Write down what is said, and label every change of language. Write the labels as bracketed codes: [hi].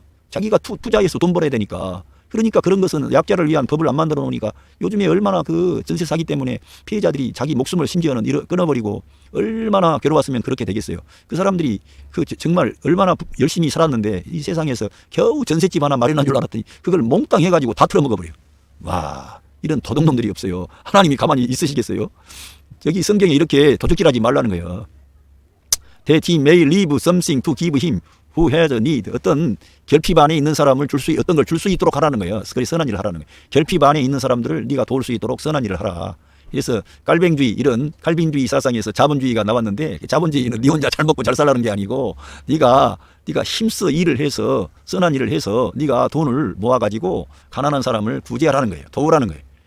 [ko] 자기가 투자해서 돈 벌어야 되니까. 그러니까 그런 것은 약자를 위한 법을 안 만들어 놓으니까 요즘에 얼마나 그 전세 사기 때문에 피해자들이 자기 목숨을 심지어는 끊어버리고 얼마나 괴로웠으면 그렇게 되겠어요. 그 사람들이 정말 얼마나 열심히 살았는데 이 세상에서 겨우 전셋집 하나 마련한 줄 알았더니 그걸 몽땅 해가지고 다 틀어먹어버려요. 와, 이런 도둑놈들이 없어요. 하나님이 가만히 있으시겠어요? 여기 성경에 이렇게 도둑질하지 말라는 거예요. [en] That he may leave something to give him who has a need. [ko] 어떤 결핍 안에 있는 사람을 어떤 걸 줄 수 있도록 하라는 거예요. 그래서 선한 일을 하라는 거예요. 결핍 안에 있는 사람들을 네가 도울 수 있도록 선한 일을 하라. 그래서 이런 칼빈주의 사상에서 자본주의가 나왔는데, 자본주의는 네 혼자 잘 먹고 잘 살라는 게 아니고 네가 힘써 일을 해서 선한 일을 해서 네가 돈을 모아가지고 가난한 사람을 구제하라는 거예요. 도우라는 거예요.